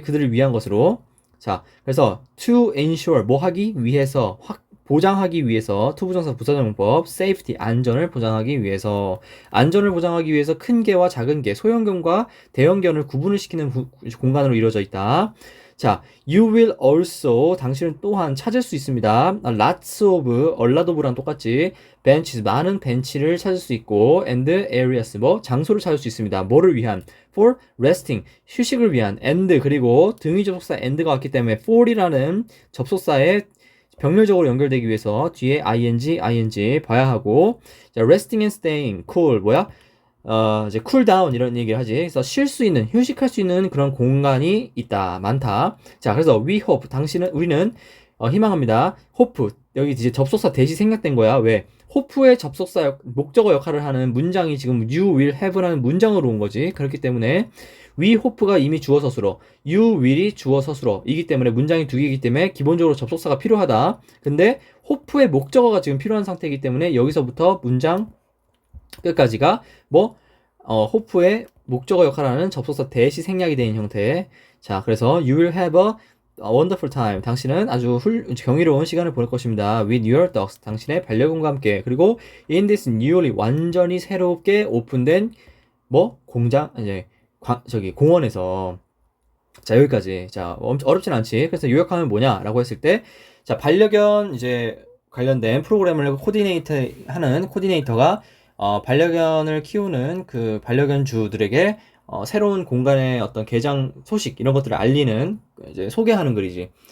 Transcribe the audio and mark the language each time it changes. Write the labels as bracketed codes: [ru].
[ko] 그들을 위한 것으로. 자, 그래서 to ensure 하기 위해서, 보장하기 위해서, 투부정사 부사적용법, safety 안전을 보장하기 위해서, 큰 개와 작은 개, 소형견과 대형견을 구분을 시키는 공간으로 이루어져 있다. 자, [en] you will also, [ko] 당신은 또한 찾을 수 있습니다. [en] lots of, a lot of랑 [ko] 똑같지. benches, 많은 벤치를 찾을 수 있고, and areas, 장소를 찾을 수 있습니다. 뭐를 위한? for resting, 휴식을 위한, and, 그리고 등위 접속사 and가 왔기 때문에 for이라는 접속사에 병렬적으로 연결되기 위해서 뒤에 ing 봐야 하고, 자, [en] resting and staying, cool, [ko] 이제 쿨다운 이런 얘기를 하지. 그래서 쉴 수 있는, 휴식할 수 있는 그런 공간이 있다. 많다. 자, 그래서 [en] we hope, [ko] 우리는 희망합니다. hope, 여기 이제 접속사 대시 생략된 거야. 왜? hope의 목적어 역할을 하는 문장이 지금 you will have라는 문장으로 온 거지. 그렇기 때문에 we hope가 이미 주어 서술어, you will이 주어 서술어 이기 때문에 문장이 두 개이기 때문에 기본적으로 접속사가 필요하다. 근데 hope의 목적어가 지금 필요한 상태이기 때문에 여기서부터 문장 끝까지가 호프의 목적어 역할을 하는 접속사 대시 생략이 되는 형태. [en] 자, 그래서 you will have a wonderful time. [ko] 당신은 아주 경이로운 시간을 보낼 것입니다. [en] with your dogs. [ko] 당신의 반려견과 함께. 그리고 in this newly, 완전히 새롭게 오픈된 공장, 공원에서. 자, 여기까지. 자, 어렵진 않지. 그래서 요약하면 뭐냐라고 했을 때, 자, 반려견 관련된 프로그램을 하는 코디네이터가 반려견을 키우는 그 반려견주들에게 새로운 공간의 어떤 개장 소식 이런 것들을 알리는, 이제 소개하는 글이지.